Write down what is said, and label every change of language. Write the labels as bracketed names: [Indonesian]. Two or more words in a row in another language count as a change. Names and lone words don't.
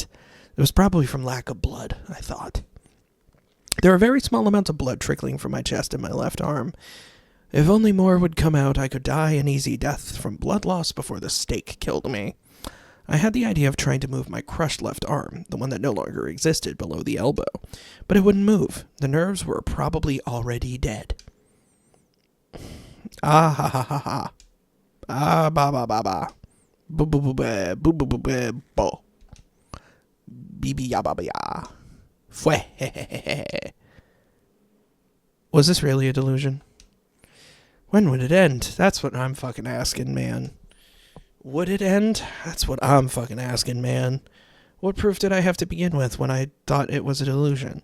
[English] It was probably from lack of blood, I thought. There were very small amounts of blood trickling from my chest and my left arm. If only more would come out, I could die an easy death from blood loss before the stake killed me. I had the idea of trying to move my crushed left arm, the one that no longer existed below the elbow, but it wouldn't move. The nerves were probably already dead. Ah ha ha ha ha. Ah ba ba ba ba. Boo boo boo ba boo boo boo ba bo. Bibi ya ba ba ya. Fue. Was this really a delusion? When would it end? That's what I'm fucking asking, man. Would it end? That's what I'm fucking asking, man. What proof did I have to begin with when I thought it was a delusion?